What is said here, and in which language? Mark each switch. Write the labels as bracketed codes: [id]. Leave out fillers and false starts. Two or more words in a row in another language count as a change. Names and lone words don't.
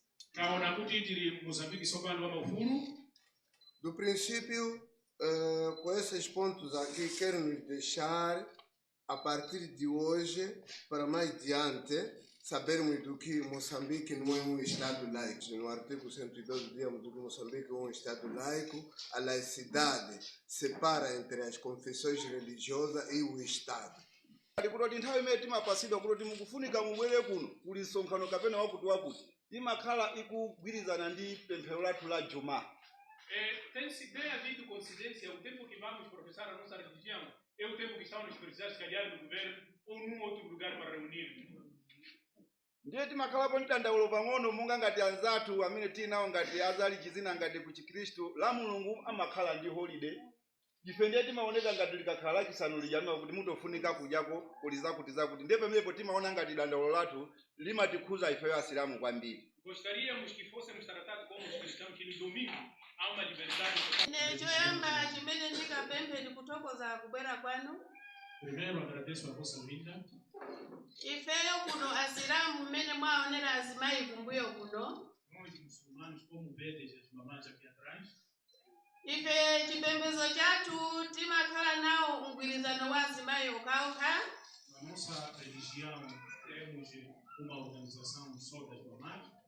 [pt] Do princípio, com esses pontos aqui, quero nos deixar, a partir de hoje, para mais adiante, sabermos do que Moçambique não é um Estado laico. No artigo 112 dizemos que Moçambique é um Estado laico. A laicidade separa entre as confissões religiosas e o Estado. [ny] Kuti nthawi imene timapasidwa kuti mukufunika mubwere kuno kuli msonkhano kapena wakuti imakhala ikugwirizana ndi pemphero lathu la Juma. [pt] Tem-se bem havido coincidência, o tempo que vamos professar a nossa religião é o tempo que estão nos precisar se calhar no governo ou num outro lugar para reunir. [ny] Ndiye timakhalapo mtandaulo pang'ono monga ngati anzathu amene tinawo ngati azali chizina ngati ku Chikhristu la Mulungu amakhala ndi holiday. Ife ndiye timaoneka ngati likakhala lachisanu lijamika kuti mutofunika kudyako kulizakuti ndiye pamenepo timaona ngati dandaulo lathu limatikhuza ifeyo asilamu kwambiri. [pt] Gostaríamos que fôssemos tratados como os cristãos, que no domingo há uma liberdade. Primeiro, agradeço a vossa vinda. Nós, muçulmanos, como vedes as mamães aqui atrás, na nossa religião temos uma organização só das mamães.